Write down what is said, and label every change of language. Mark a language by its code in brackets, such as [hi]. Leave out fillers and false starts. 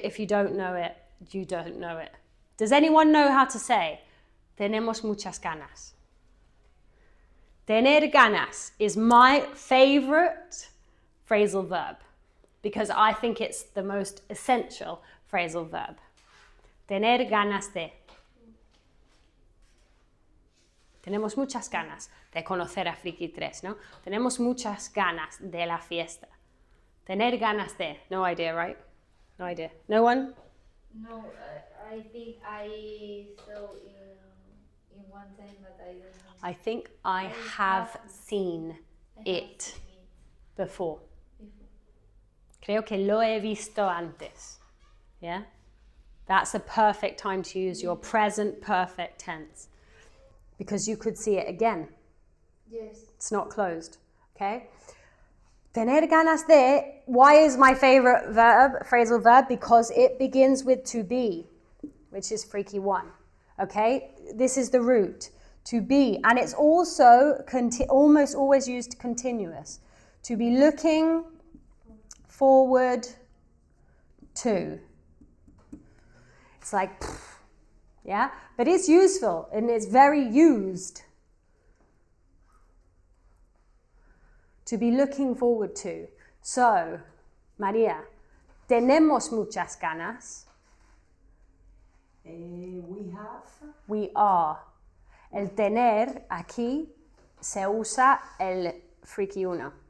[en] If you don't know it, you don't know it. Does anyone know how to say [es] tenemos muchas ganas? Tener ganas [en] is my favorite phrasal verb because I think it's the most essential phrasal verb. [es] Tener ganas de. Tenemos muchas ganas de conocer a Friki 3, ¿no? Tenemos muchas ganas de la fiesta. Tener ganas de. [en] No idea, right? No idea. No one? No, I think I saw in one time, but I don't know. I think I have seen it before. [es] Creo que lo he visto antes. [en] Yeah? That's a perfect time to use your present perfect tense. Because you could see it again. Yes. It's not closed. Okay? [es] Tener ganas de, [en] why is my favorite verb, phrasal verb? Because it begins with to be, which is Freaky 1. Okay? This is the root. To be. And it's also almost always used continuous. To be looking forward to. It's like, yeah? But it's useful and it's very used. To be looking forward to. [es] So, María, tenemos muchas ganas. [en] We have. We are. [es] El tener aquí se usa el Freaky 1.